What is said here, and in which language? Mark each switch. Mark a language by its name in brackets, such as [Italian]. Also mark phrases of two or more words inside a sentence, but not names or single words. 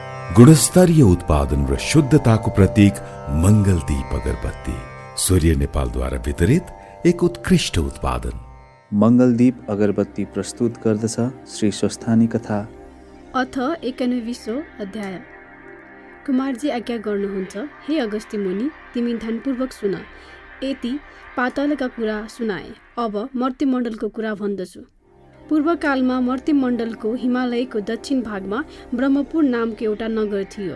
[Nepali] गुणस्तरीय उत्पादन र शुद्धताको प्रतीक मङ्गलदीप अगरबत्ती सूर्य नेपालद्वारा वितरित एक उत्कृष्ट उत्पादन। मङ्गलदीप अगरबत्ती प्रस्तुत गर्दछ श्री स्वस्थानी कथा अथ 91औं अध्याय। कुमारजी आज्ञा गर्नुहुन्छ, हे अगस्त्य मुनि, तिमी ध्यानपूर्वक सुन। यति पातालका कुरा सुनाए, अब मर्त्यमण्डलको कुरा भन्दछु। पूर्वकालमा मर्त्यमण्डलको हिमालयको दक्षिण भागमा ब्रह्मपुर नामको एउटा नगर थियो।